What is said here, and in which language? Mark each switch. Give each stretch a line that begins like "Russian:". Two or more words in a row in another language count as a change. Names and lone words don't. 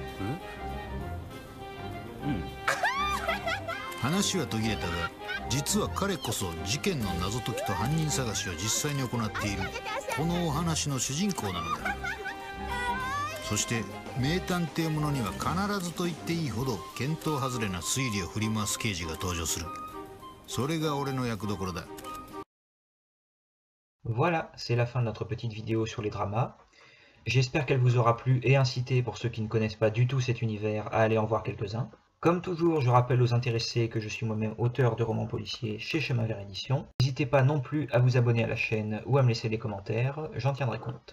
Japanese: 話は途切れたが、実は彼こそ事件の謎解きと犯人探しを実際に行っているこのお話の主人公なのだ。そして名探偵ものには必ずと言っていいほど見当外れな推理を振り回す刑事が登場する。それが俺の役どころだ。
French: Voilà, c'est la fin de notre petite vidéo sur les dramas. J'espère qu'elle vous aura plu et incité, pour ceux qui ne connaissent pas du tout cet univers, à aller en voir quelques-uns. Comme toujours, je rappelle aux intéressés que je suis moi-même auteur de romans policiers chez Chemin Vert Édition. N'hésitez pas non plus à vous abonner à la chaîne ou à me laisser des commentaires, j'en tiendrai compte.